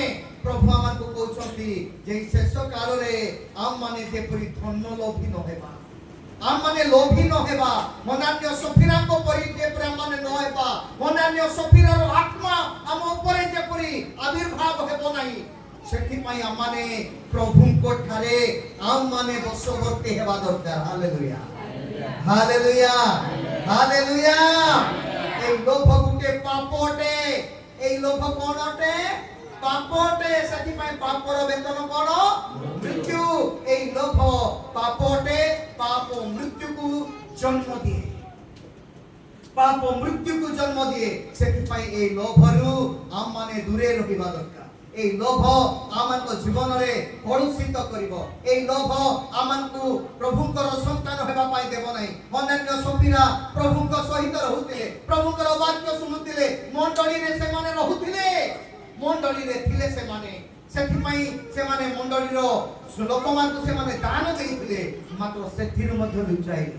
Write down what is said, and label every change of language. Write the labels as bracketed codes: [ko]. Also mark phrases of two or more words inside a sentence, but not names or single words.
[or] ପ୍ରଭୁ ଆମକୁ କହୁଛନ୍ତି ଯେ ଶେଷ କାଳରେ ଆମମାନେ ଯେପରି ଧନ ଲୋଭୀ ନ ହେବା, ଆମମାନେ ଲୋଭୀ ନ ହେବା, ହନାନ୍ୟ ସଫିରାଙ୍କ ପରି ଯେପରି ଆମମାନେ ନ ହେବା, ହନାନ୍ୟ ସଫିରାର ଆତ୍ମା ଆମ ଉପରେ ଯେପରି ଆବିର୍ଭାବ ହେବ ନାହିଁ, ସେଥିପାଇଁ ଆମମାନେ ପ୍ରଭୁଙ୍କ ଠାରେ ଆମମାନେ ବଶବର୍ତ୍ତୀ ହେବା ଦରକାର। ହାଲେଲୁୟା, ହାଲେଲୁୟା, ହାଲେଲୁୟା। ଏଇ ଲୋଭ ଗୋଟେ ପାପଟେ। ଏଇ ଲୋଭ କୋନ ଅଟେ? পাপটে। ସେଥିପାଇଁ ପାପର ବେତନ କ'ଣ? ମୃତ୍ୟୁ। ଏଇ ଲୋଭ ପାପଟେ। ପାପ ମୃତ୍ୟୁକୁ ଜନ୍ମ ଦିଏ। ପାପ ମୃତ୍ୟୁକୁ ଜନ୍ମ ଦିଏ। ସେଥିପାଇଁ এই ଲୋଭରୁ ଆମମାନେ ଦୂରେ ରହିବା ଦରକାର। ଏଇ ଲୋଭ ଆମଙ୍କ ଜୀବନରେ କଳୁଷିତ କରିବ। এই ଲୋଭ ଆମକୁ ପ୍ରଭୁଙ୍କର ସନ୍ତାନ ହେବା ପାଇଁ ଦେବ ନାହିଁ। ହନାନ୍ୟ ସଫିରା ପ୍ରଭୁଙ୍କ ସହିତ ରହୁଥିଲେ, ପ୍ରଭୁଙ୍କର ବାକ୍ୟ ଶୁଣୁଥିଲେ, ମଣ୍ଡଳୀରେ ସେମାନେ ରହୁଥିଲେ, ମଣ୍ଡଳୀରେ ଥିଲେ ସେମାନେ। ସେଥିପାଇଁ ସେମାନେ ମଣ୍ଡଳୀର ଲୋକମାନଙ୍କୁ ସେମାନେ ଦାନ ଦେଇଥିଲେ, ମାତ୍ର ସେଥିରୁ ମଧ୍ୟ ଲୁଚାଇଲେ।